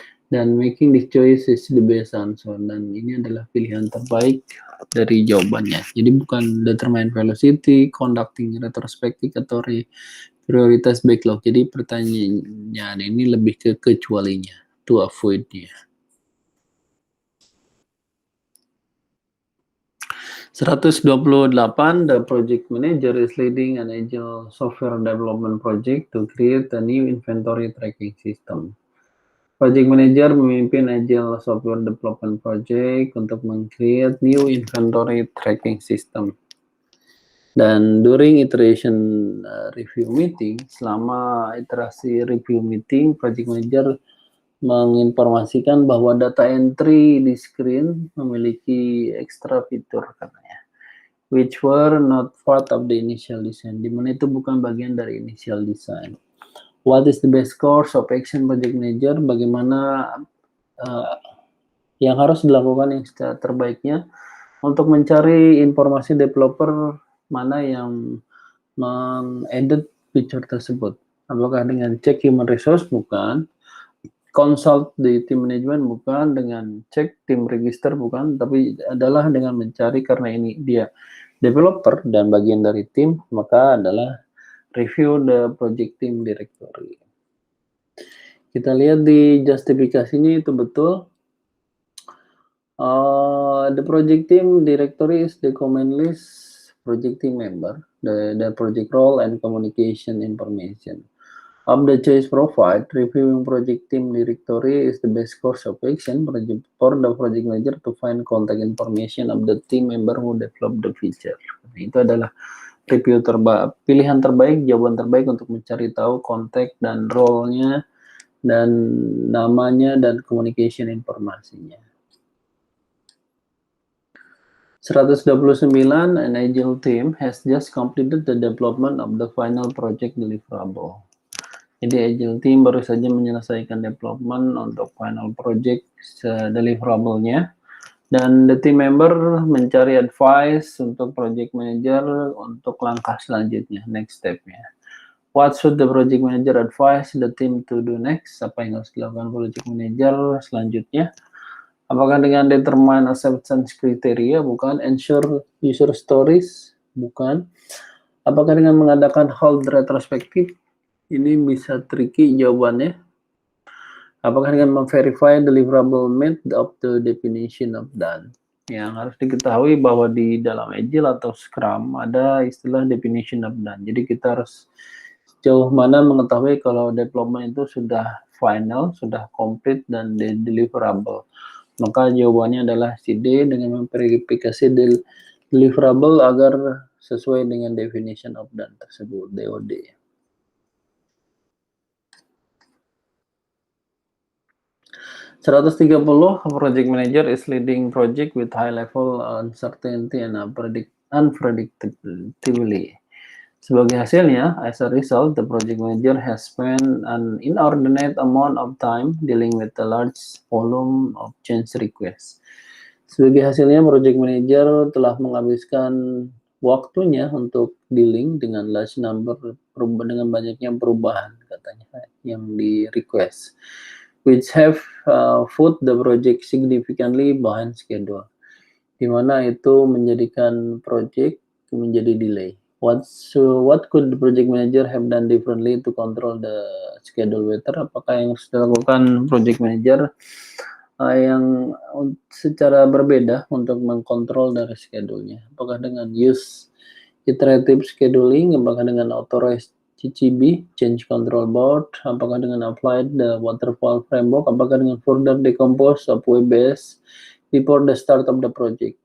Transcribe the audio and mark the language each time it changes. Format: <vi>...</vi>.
<id>Dan</id> <en>making this choice is the best answer,</en> <id>dan ini adalah pilihan terbaik dari jawabannya. Jadi bukan determine velocity, conducting retrospective, atau prioritas backlog. Jadi pertanyaan ini lebih ke kecualinya, to avoid-nya.</id> <en>128, the project manager is leading an agile software development project to create a new inventory tracking system.</en> <id>Project manager memimpin agile software development project untuk meng-create new inventory tracking system. Dan during iteration review meeting, selama iterasi review meeting, project manager menginformasikan bahwa data entry di screen memiliki extra fitur, katanya,</id> <en>which were not part of the initial design,</en> <id>di mana itu bukan bagian dari initial design.</id> <en>What is the best course of action project manager?</en> <id>Bagaimana yang harus dilakukan yang terbaiknya untuk mencari informasi developer mana yang meng-edit feature tersebut? Apakah dengan cek human resource? Bukan. Consult di tim manajemen? Bukan. Dengan cek tim register? Bukan. Tapi adalah dengan mencari, karena ini dia developer dan bagian dari tim, maka adalah</id> <en>review the project team directory.</en> <id>Kita lihat di justifikasinya itu betul.</id> <en>The project team directory is the common list project team member, the project role and communication information. Of the choice provide, reviewing project team directory is the best course of action for the project manager to find contact information of the team member who develop the feature.</en> <id>Itu adalah review pilihan terbaik, jawaban terbaik untuk mencari tahu kontak dan role-nya dan namanya dan communication informasinya.</id> <en>129, an agile team has just completed the development of the final project deliverable.</en> <id>Jadi agile team baru saja menyelesaikan development untuk final project deliverable-nya. Dan the team member mencari advice untuk project manager untuk langkah selanjutnya, next step-nya.</id> <en>What should the project manager advise the team to do next?</en> <id>Apa yang harus dilakukan project manager selanjutnya? Apakah dengan determine acceptance criteria? Bukan. Ensure user stories? Bukan. Apakah dengan mengadakan hold retrospektif? Ini bisa tricky jawabannya. Apakah dengan memverify deliverable method of the definition of done? Yang harus diketahui bahwa di dalam Agile atau Scrum ada istilah definition of done. Jadi kita harus sejauh mana mengetahui kalau development itu sudah final, sudah complete, dan deliverable. Maka jawabannya adalah si D dengan memverifikasi deliverable agar sesuai dengan definition of done tersebut, DOD.</id> <en>Project manager is leading project with high level uncertainty and unpredictability.</en> <id>Sebagai hasilnya,</id> <en>as a result, the project manager has spent an inordinate amount of time dealing with a large volume of change requests.</en> <id>Sebagai hasilnya, project manager telah menghabiskan waktunya untuk dealing dengan large number, dengan banyaknya perubahan katanya yang di request,</id> <en>which have put the project significantly behind schedule,</en> <id>di mana itu menjadikan project menjadi delay.</id> <en>What could the project manager have done differently to control the schedule better?</en> <id>Apakah yang harus dilakukan project manager yang secara berbeda untuk mengkontrol dari schedule-nya? Apakah dengan use iterative scheduling? Apakah dengan authorized CCB, change control board? Apakah dengan</id> <en>applied the waterfall framework? Apakah dengan further decompose of WBS before the start of the project?</en>